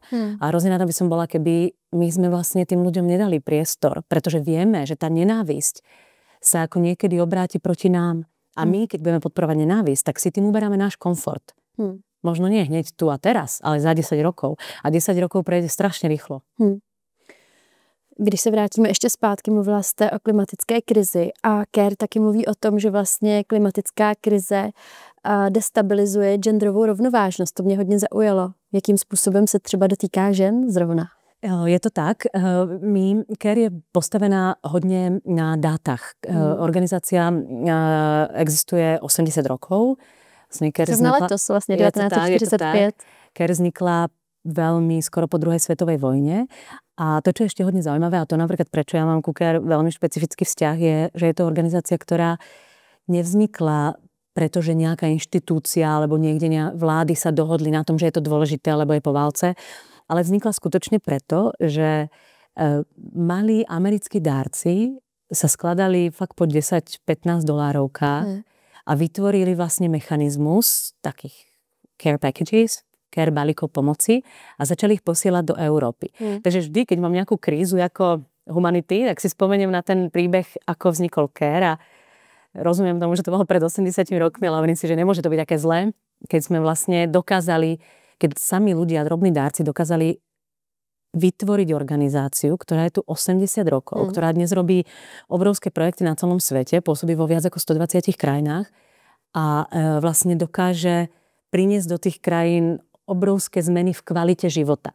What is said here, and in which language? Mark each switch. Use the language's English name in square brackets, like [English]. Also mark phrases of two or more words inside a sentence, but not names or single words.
[Slovak] A hrozne rada by som bola, keby my sme vlastne tým ľuďom nedali priestor, pretože vieme, že tá nenávisť sa ako niekedy obráti proti nám. A my, keď budeme podporovať nenávisť, tak si tým uberáme náš komfort. Možno nie hneď tu a teraz, ale za 10 rokov. A 10 rokov prejde strašně rýchlo. [Czech] Když se vrátíme ještě zpátky, mluvila jste o klimatické krizi a CARE taky mluví o tom, že vlastně klimatická krize destabilizuje genderovou rovnovážnost. To mě hodně zaujalo. Jakým způsobem se třeba dotýká žen zrovna? [Slovak] Je to tak. CARE je postavená hodně na dátach. Organizácia existuje 80 rokov. [Czech] Letos vlastně 1945. [Slovak] CARE vznikla veľmi skoro po druhej svetovej vojne. A to, čo je ešte hodne zaujímavé, a to napríklad prečo ja mám ku CARE veľmi špecifický vzťah, je, že je to organizácia, ktorá nevznikla, pretože nejaká inštitúcia alebo niekde vlády sa dohodli na tom, že je to dôležité, alebo je po válce, ale vznikla skutočne preto, že malí americkí dárci sa skladali fakt po 10-15 dolárovkách a vytvorili vlastne mechanizmus takých [English] care packages, [Slovak] care balíkov pomoci a začali ich posielať do Európy. Takže vždy, keď mám nejakú krízu ako humanity, tak si spomeniem na ten príbeh, ako vznikol CARE a rozumiem tomu, že to bolo pred 80 rokmi, ale hovorím si, že nemôže to byť také zlé, keď sme vlastne dokázali, keď sami ľudia, drobní dárci dokázali vytvoriť organizáciu, ktorá je tu 80 rokov, ktorá dnes robí obrovské projekty na celom svete, pôsobí vo viac ako 120 krajinách a vlastne dokáže priniesť do tých krajín obrovské zmeny v kvalite života.